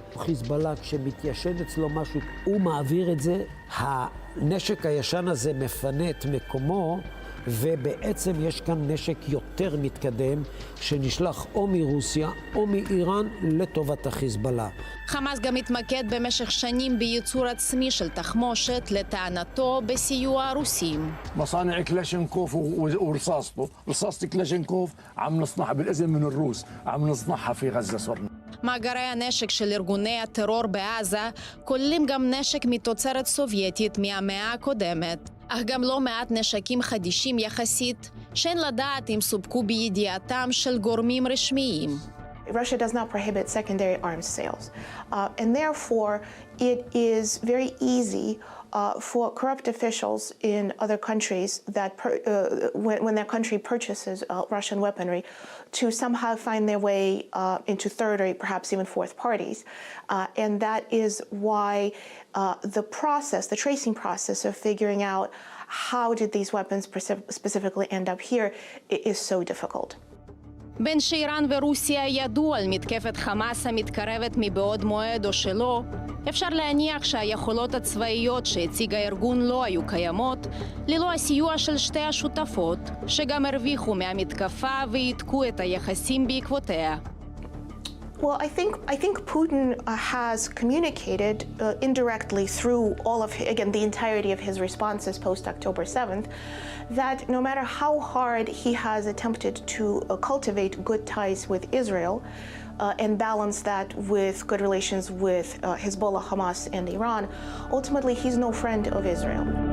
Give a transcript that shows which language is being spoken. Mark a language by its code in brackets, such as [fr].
[he] חיזבאללה, כשמתיישן אצלו משהו, הוא מעביר את זה. הנשק הישן הזה מפנה את מקומו ובעצם יש כאן נשק יותר מתקדם שנשלח או מרוסיה או מאיראן לטובת החיזבאללה. חמאס גם התמקד במשך שנים בייצור עצמי של תחמושת, לטענתו בסיוע הרוסים. [ar] مصانع كلاشينكوف ورصاصته، رصاصة كلاشينكوف عم نصنعها بالإذن من الروس، عم نصنعها في غزة صرنا. [he] מאגרי הנשק של ארגוני הטרור בעזה כוללים גם נשק מתוצרת סובייטית מהמאה הקודמת, אך גם לא מעט נשקים חדישים יחסית, שאין לדעת אם סופקו בידיעתם של גורמים רשמיים. [en] Russia does not prohibit secondary arms sales, and therefore it is very easy for corrupt officials in other countries that when their country purchases Russian weaponry to somehow find their way into third or perhaps even fourth parties. And that is why the tracing process of figuring out how did these weapons specifically end up here is so difficult. [he] בין שאיראן ורוסיה ידעו על מתקפת חמאס המתקרבת מבעוד מועד או שלא, אפשר להניח שהיכולות הצבאיות שהציג הארגון לא היו קיימות, ללא הסיוע של שתי השותפות, שגם הרוויחו מהמתקפה והתקו את היחסים בעקבותיה. [en] Well, I think Putin has communicated indirectly through all of, again, the entirety of his responses post-October 7th, that no matter how hard he has attempted to cultivate good ties with Israel and balance that with good relations with Hezbollah, Hamas, and Iran, ultimately he's no friend of Israel.